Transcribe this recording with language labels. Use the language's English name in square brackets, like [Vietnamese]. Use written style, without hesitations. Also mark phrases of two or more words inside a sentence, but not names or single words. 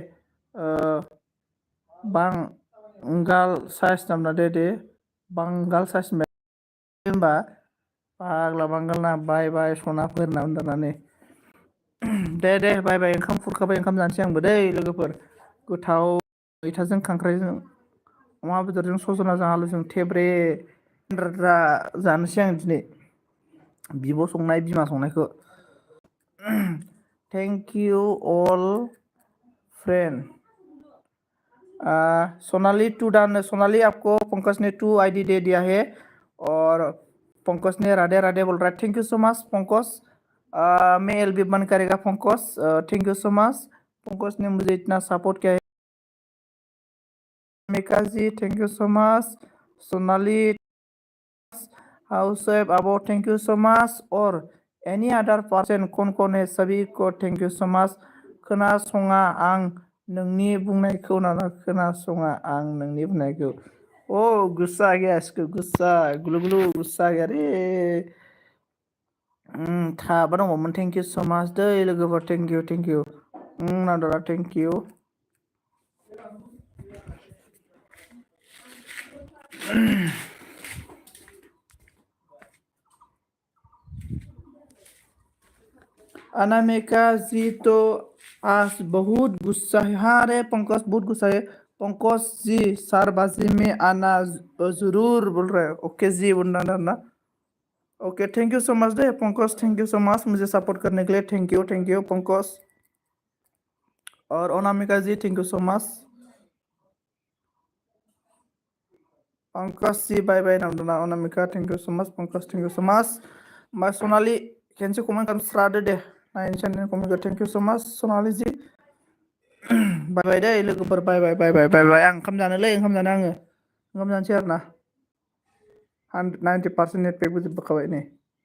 [Bodo] बांगाल साइज नामना दे बांगाल साइज होनबा फाग्ला बांगाल ना बाय बाय सनाफोर होनना उन्दुनानै दे बाय बाय ओंखाम खुरखाबाय ओंखाम जानोसै आंबो दै लोगोफोर गोथाव मैथाजों खांख्राइजों अमा बेदरजों सजनाजों आलुजों थेब्रे जानोसै आं दिनै बिब' संनाय बिमा संनायखौ [English] thank you all friend [Hindi] सोनाली टू डान सोनाली आपको पंकज ने 2 आईडी दे दिया है और पंकज ने राधे राधे बोल रहा है [English] thank you so much [Hindi] पंकज मैं एलबी बंद करेगा पंकज [English] thank you so much [Hindi] पंकज ने मुझे इतना सपोर्ट किया है मेका जी [English] thank you so much [Hindi] सोनाली [English] house wife अबो thank you so much और any other person [Hindi] कौन है सभी को [English] थैंक यू सो मच [Bodo] खोनासङा आं नोंनि बुंनायखौ नाना खोनासङा आं नोंनि बुंनायखौ [Hindi] ओ गुस्सा आ गया इसको गुस्सा गुलु गुलु गुस्सा आ गया रे [Bodo] थाबा दङमोन [English] thank you so much [Bodo] दै लोगोफोर [English] thank you नादरा thank you [Hindi] अनामिका जी तो आज बहुत गुस्सा है हाँ रे पंकज बहुत गुस्सा है पंकज जी 4 बजे में आना जरूर बोल रहे हैं ओके जी बोलना ना ओके [English] thank you so much [Hindi] दे पंकज [English] thank you so much [Hindi] मुझे सपोर्ट करने के लिए [English] thank you [Hindi] पंकज और अनामिका जी [English] thank you so much [Bodo] पंकज जी [English] bye bye [Bodo] नाम अनामिका [English] thank you so much [Bodo] पंकज [English] thank you so much [Bodo] मैं सोनाली खेनसे कमेंट खालाम स्रादो दे नाइन चैनल कमेंट [English] thank you so much [Bodo] सोनाली जी [English] bye bye [Bodo] दे लोगोफोर बाय आं ओंखाम जानोलै ओंखाम जानो आङो ओंखाम जानोसै आरो ना 90% [English] net pack [Bodo] बोखाबाय नै